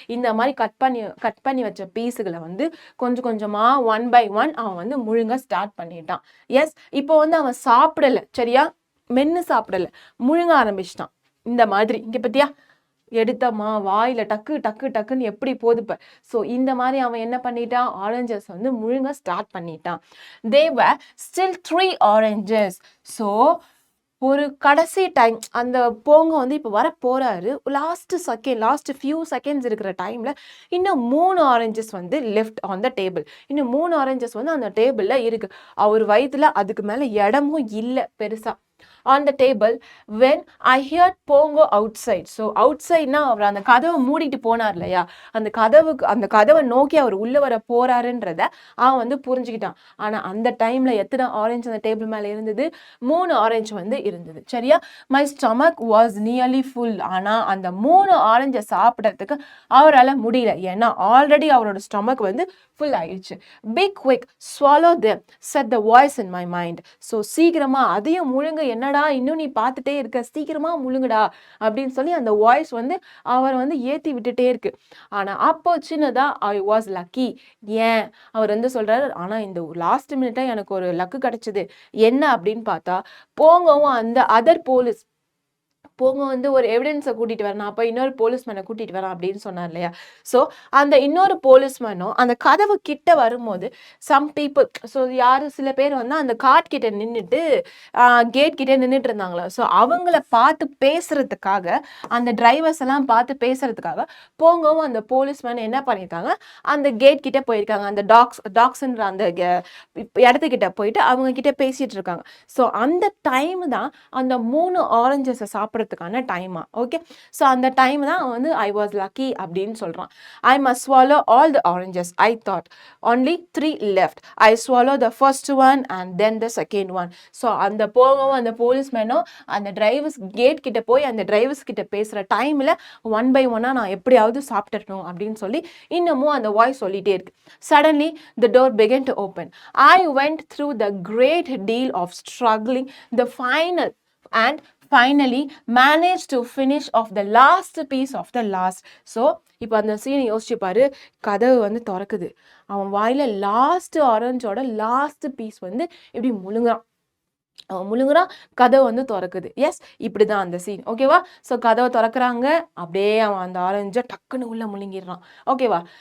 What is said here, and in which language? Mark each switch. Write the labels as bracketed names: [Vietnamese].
[Tamil] இந்த மாதிரி கட் பண்ணி வச்ச பீஸுகளை வந்து கொஞ்சம் கொஞ்சமா ஒன் பை ஒன் அவன் வந்து முழுங்க ஸ்டார்ட் பண்ணிட்டான். எஸ், இப்போ வந்து அவன் சாப்பிடல, சரியா, மென்னு சாப்பிடல, முழுங்க ஆரம்பிச்சிட்டான். இந்த மாதிரி இங்க பத்தியா, எடுத்தமா வாயில டக்கு டக்கு டக்குன்னு எப்படி போதுப்ப. ஸோ இந்த மாதிரி அவன் என்ன பண்ணிட்டான், ஆரஞ்சஸ் வந்து முழுங்க ஸ்டார்ட் பண்ணிட்டான். [English] They were still 3 oranges. [Tamil] So ஒரு கடைசி டைம் அந்த போங்க வந்து இப்போ வர போறாரு. லாஸ்ட் ஃபியூ செகண்ட்ஸ் இருக்கிற டைம்ல இன்னும் 3 ஆரஞ்சஸ் வந்து லெஃப்ட் ஆன் த டேபிள். இன்னும் 3 ஆரஞ்சஸ் வந்து அந்த டேபிள்ல இருக்கு. அவர் வயிற்றுல அதுக்கு மேல இடமும் இல்லை பெருசா. [English] on the table when I heard Pongo outside. [Tamil] So outsideனா அவர் அந்த கதவை மூடிட்டு போனார் இல்லையா, அந்த கதவை நோக்கி அவர் உள்ள வர போறாருன்றத அவன் வந்து புரிஞ்சுக்கிட்டான். ஆனா அந்த டைம்ல எத்தனை ஆரஞ்சு அந்த டேபிள் மேல இருந்தது, 3 ஆரஞ்சு வந்து இருந்தது. சரியா? [English] my stomach was nearly full. [Tamil] ஆனா அந்த 3 ஆரஞ்சை சாப்பிடறதுக்கு அவரால் முடியல. ஏன்னா ஆல்ரெடி அவரோட ஸ்டொமக் வந்து ஃபுல் ஆயிடுச்சு. [English] Be quick, swallow them, said the voice in my mind. [Tamil] So சீக்கிரமா அதையும் முழுங்க, என்னடா இன்னும் நீ பார்த்துட்டே இருக்க, சீக்கிரமா முழுங்குடா அப்படின்னு சொல்லி அந்த வாய்ஸ் வந்து அவர் வந்து ஏற்றி விட்டுட்டே இருக்கு. ஆனா அப்போ சின்னதா [English] I was lucky. [Tamil] ஏன் அவர் வந்து சொல்றாரு, ஆனா இந்த லாஸ்ட் மினிட்டா எனக்கு ஒரு லக்கு கிடைச்சது. என்ன அப்படின்னு பார்த்தா, போங்கவும் அந்த அதர் போங்க வந்து ஒரு எவிடன்ஸை கூட்டிட்டு வரேன், நான் அப்போ இன்னொரு போலீஸ்மேனை கூட்டிட்டு வரேன் அப்படின்னு சொன்னார் இல்லையா. ஸோ அந்த இன்னொரு போலீஸ்மேனும் அந்த கதவு கிட்ட வரும்போது சம் பீப்புள், ஸோ யாரு சில பேர் வந்து அந்த கார்ட் கிட்ட நின்றுட்டு கேட் கிட்ட நின்றுட்டு இருந்தாங்களா. ஸோ அவங்கள பார்த்து பேசுறதுக்காக, அந்த டிரைவர்ஸ் எல்லாம் பார்த்து பேசுறதுக்காக போங்கவும் அந்த போலீஸ்மேன் என்ன பண்ணியிருக்காங்க, அந்த கேட் கிட்ட போயிருக்காங்க. அந்த டாக்ஸ்ன்ற அந்த இடத்துக்கிட்ட போயிட்டு அவங்க கிட்ட பேசிட்டு இருக்காங்க. ஸோ அந்த டைம் தான் அந்த 3 ஆரஞ்சஸை சாப்பிட்றதுக்கான டைமா. ஓகே, ஸோ அந்த டைம் தான் வந்து [English] I was lucky [Tamil] அப்படின்னு சொல்றான். [English] I must swallow all the oranges. I thought only 3 left. I swallowed the first one and then the second one. [Tamil] So அந்த போகவும் அந்த போலீஸ்மேனும் அந்த டிரைவர்ஸ் கேட் கிட்ட போய் அந்த டிரைவர்ஸ் கிட்ட பேசுற டைம்ல 1 by 1 நான் எப்படியாவது சாப்பிட்டுறணும் அப்படின்னு சொல்லி இன்னமும் அந்த வாய்ஸ் சொல்லிட்டே இருக்கு. [English] Suddenly the door began to open. I went through the great deal of struggling, the final and finally managed to finish off the last piece of the last. [Tamil] So இப்போ அந்த சீனை யோசிச்சு பாரு, கதவு வந்து திறக்குது, அவன் வாயில லாஸ்ட் ஆரஞ்சோட லாஸ்ட் பீஸ் வந்து இப்படி முழுங்குறான், அவன் முழுங்குறான், கதவு வந்து திறக்குது. எஸ், இப்படிதான் அந்த சீன். ஓகேவா. ஸோ கதவை திறக்கிறாங்க, அப்படியே அவன் அந்த ஆரஞ்சை டக்குன்னு உள்ள முழுங்கிடுறான். ஓகேவா.